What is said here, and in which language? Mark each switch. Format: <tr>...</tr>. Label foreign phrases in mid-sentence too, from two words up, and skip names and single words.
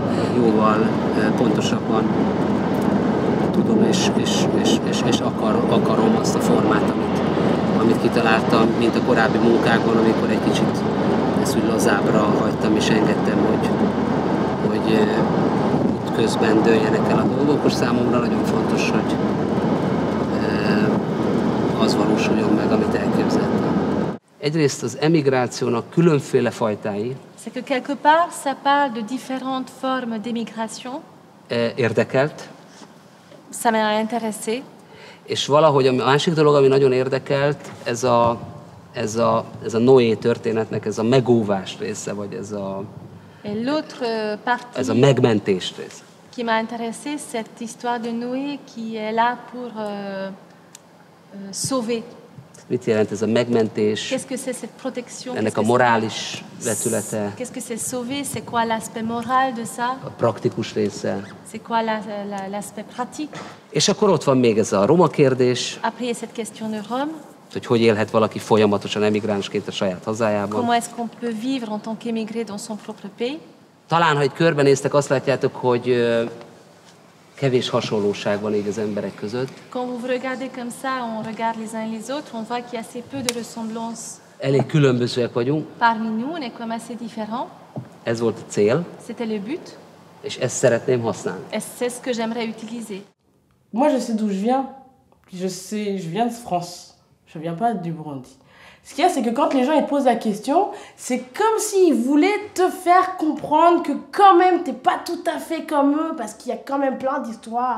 <hu>Jóval pontosabban tudom és akarom azt a formát, amit kitaláltam, mint a korábbi munkákban, amikor egy kicsit ezt úgy lazábbra hagytam és engedtem, hogy közben dőljenek el a dolgok. Most számomra nagyon fontos, hogy az valósuljon meg, amit elképzeltem. Egyrészt az emigrációnak különféle fajtái.</hu> <fr>C'est que quelque part, ça parle de différentes formes d'émigration.</fr> <hu>Érdekelt.</hu> <fr>Ça m'a intéressé.</fr> <hu>És valahogy a másik dolog, ami nagyon érdekelt, ez a Noé történetnek ez a megóvás része, vagy ez a megmentés része.</hu> <fr>Qui m'a intéressé, cette histoire de Noé qui est là pour sauver.</fr> <hu>Mit jelent ez a megmentés?</hu> <fr>Qu'est-ce que c'est cette protection?</fr> <hu>Ennek a morális vetülete.</hu> <fr>Qu'est-ce que c'est sauver? C'est quoi l'aspect moral de ça?</fr> <hu>A praktikus része.</hu> <fr>C'est quoi l'aspect pratique?</fr> <hu>És akkor ott van még ez a roma kérdés.</hu> <fr>Après, il y a cette question de Rome.</fr> <hu>Hogy élhet valaki folyamatosan emigránsként a saját hazájában.</hu> <fr>Comment est-ce qu'on peut vivre en tant qu'émigré dans son propre pays?</fr> <hu>Talán, ha itt körbenéztek, azt látjátok, hogy kevés hasonlóság van így az emberek között.</hu> <fr>Quand vous regardez comme ça, on regarde les uns les autres, on voit qu'il y a assez peu de ressemblance.</fr> <hu>Elég különbözőek vagyunk.</hu> <fr>Parmi nous, on est comme assez différents.</fr> <hu>Ez volt a cél.</hu> <fr>C'était le but.</fr> <hu>És ezt szeretném használni.</hu> <fr>Et c'est ce que j'aimerais utiliser. Moi, je sais d'où je viens. Je viens de France. Je viens pas du Burundi. Ce qu'il y a, c'est que quand les gens ils posent la question, c'est comme s'ils voulaient te faire comprendre que quand même t'es pas tout à fait comme eux, parce qu'il y a quand même plein d'histoires.</fr>